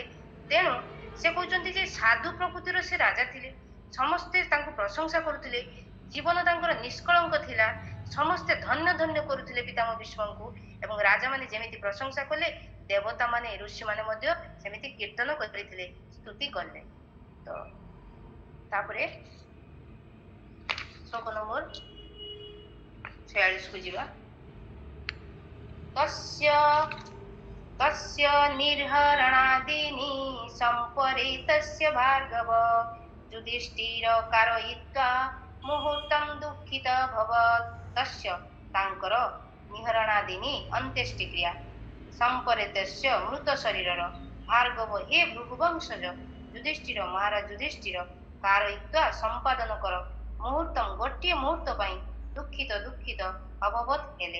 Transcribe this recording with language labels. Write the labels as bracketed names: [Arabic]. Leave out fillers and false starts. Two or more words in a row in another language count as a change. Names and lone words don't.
[Odia] ତେଣୁ ସେ କହୁଛନ୍ତି ଯେ ସାଧୁ ପ୍ରକୃତିର ସେ ରାଜା ଥିଲେ, ସମସ୍ତେ ତାଙ୍କୁ ପ୍ରଶଂସା କରୁଥିଲେ, ଜୀବନ ତାଙ୍କର ନିଷ୍କଳଙ୍କ ଥିଲା, ସମସ୍ତେ ଧନ୍ୟ ଧନ୍ୟ କରୁଥିଲେ ପିତାମହ ଭୀଷ୍ମଙ୍କୁ। ଏବଂ ରାଜା ମାନେ ଯେମିତି ପ୍ରଶଂସା କଲେ, ଦେବତା ମାନେ ଋଷି ମାନେ ମଧ୍ୟ ସେମିତି କୀର୍ତ୍ତନ କରିଥିଲେ, ସ୍ତୁତି କଲେ। ତ ତାପରେ ଶ୍ଲୋକ ନମ୍ବର 46 କୁ ଯିବା। [Sanskrit] तस्य निर्हरणादीनि सम्परेतस्य भार्गव युधिष्ठिर कारयित्वा मुहूर्तं दुःखितऽभवत्। [Odia] तस्य ତାଙ୍କର ନିହରଣାଦିନି ଅନ୍त्यେଷ୍ଟିକ୍ରିୟା ସମ୍ପରେତସ୍ୟ ମୃତ ଶରୀରର ଭାର୍ଗବ ହେ ଭୃଗୁବଂଶଜ ଯୁଧିଷ୍ଠିର ମହାରାଜ ଯୁଧିଷ୍ଠିର कारयित्वा ସମ୍ପାଦନ କର ମୁହୂର୍ତ୍ତಂ ଗୋଟିଏ ମୁହୂର୍ତ୍ତ ପାଇଁ ଦୁଃଖିତ ଅଭବତ୍ ହେଲେ।